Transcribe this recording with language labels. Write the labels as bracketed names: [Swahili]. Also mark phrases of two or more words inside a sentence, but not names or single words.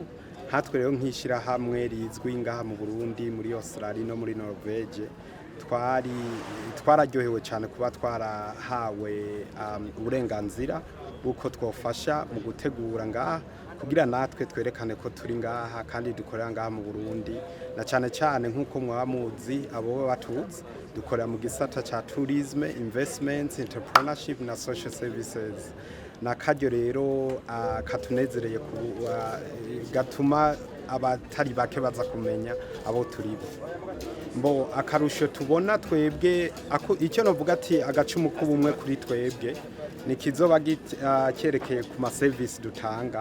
[Rundi] Hatwe rero nk'ishyirahamwe rizwi ngaha mu Burundi, muri Australia no muri Norvege, twararyohewe cyane kuba twarahawe uburenganzira bw'uko twofasha mu gutegura ngaha, kugira natwe twerekane ko turi ngaha kandi dukorera ngaha mu Burundi, na cyane cyane nk'uko mwaba muzi abo batuzi dukorera mu gisata ca [English] tourism, investments, entrepreneurship [Rundi] na [English] social services. [Rundi] Nakaryo rero katunezereye gatuma abatari bake baza kumenya abo turibo. Mbo akarusho tubona twebwe, icyo novuga ati agacumu k'ubumwe kuri twebwe ni kizoba cyerekeye ku ma service dutanga.